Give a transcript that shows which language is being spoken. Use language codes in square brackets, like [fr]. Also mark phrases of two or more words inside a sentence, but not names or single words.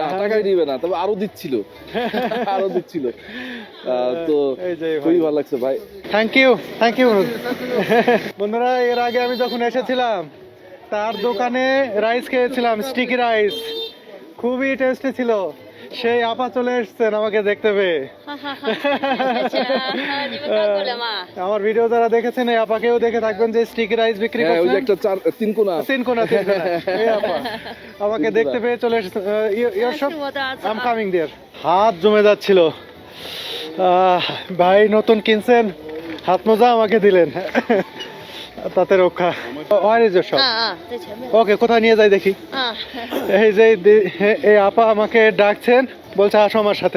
[bn] টাকাই নিবে না, তবে আরো দিচ্ছিল, তো খুবই ভালো লাগছে ভাই। [en] Thank you, thank you. [bn] বন্ধুরা, এর আগে আমি যখন এসেছিলাম তার দোকানে রাইস খেয়েছিলাম, [en] sticky rice, [bn] খুবই টেস্টি ছিল। সেই আপা চলে এসেছেন আমাকে দেখতে পেয়ে। [zh] 你们看过了吗？ [bn] আমার ভিডিও যারা দেখেছেন, এই আপাকেও দেখে থাকবেন যে [en] sticky rice [bn] বিক্রি হ্যাঁ, ওই যে করছেন। একটা তিন কোনা, এই আপা আমাকে দেখতে পেয়ে চলে এসেছেন। [en] Your shop, I am coming there. [bn] হাত জমে যাচ্ছিল। ভাই নতুন কিনছেন, হাত মোজা আমাকে দিলেন, তাতে রক্ষা। [en] Where is your shop? [zh] 在前面。 [bn] ওকে, কোথায় নিয়ে যাই দেখি। [zh] 啊， [bn] এই যে এই আপা আমাকে ডাকছেন, বলছে আসো আমার সাথে।